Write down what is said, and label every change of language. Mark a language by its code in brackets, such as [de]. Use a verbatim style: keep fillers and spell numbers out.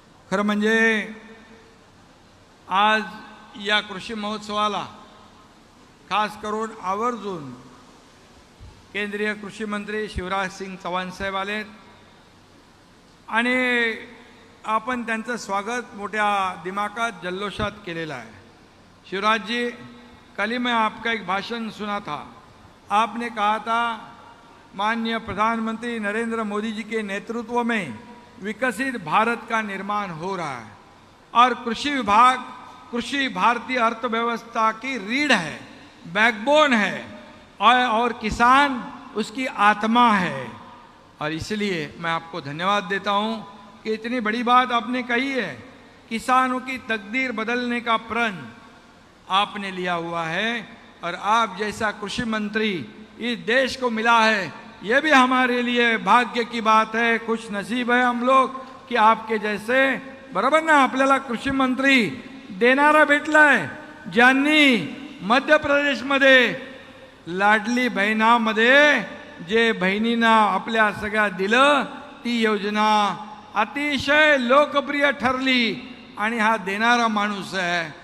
[mr] खरं म्हणजे आज या कृषी महोत्सवाला खास करून आवर्जून केंद्रीय कृषी मंत्री शिवराज सिंग चव्हाण साहेब आले आणि आपण त्यांचं स्वागत मोठ्या दिमाखात जल्लोषात केलेला आहे. [hi] शिवराज जी, कल ही मैं आपका एक भाषण सुना था, आपने कहा था माननीय प्रधानमंत्री नरेंद्र मोदी जी के नेतृत्व में विकसित भारत का निर्माण हो रहा है और कृषि विभाग, कृषि भारतीय अर्थव्यवस्था की रीढ़ है, बैकबोन है और, और किसान उसकी आत्मा है. और इसलिए मैं आपको धन्यवाद देता हूं कि इतनी बड़ी बात आपने कही है. किसानों की तकदीर बदलने का प्रण आपने लिया हुआ है और आप जैसा कृषि मंत्री इस देश को मिला है ये भी हमारे लिए भाग्य की बात है. खुश नसीब है हम लोग कि आपके जैसे, [mr] बरोबर ना, आपल्याला कृषी मंत्री देणारा भेटला आहे ज्यांनी मध्य प्रदेशमध्ये लाडली बहिणामध्ये जे बहिणींना आपल्या सगळ्या दिलं ती योजना अतिशय लोकप्रिय ठरली आणि हा देणारा माणूस आहे.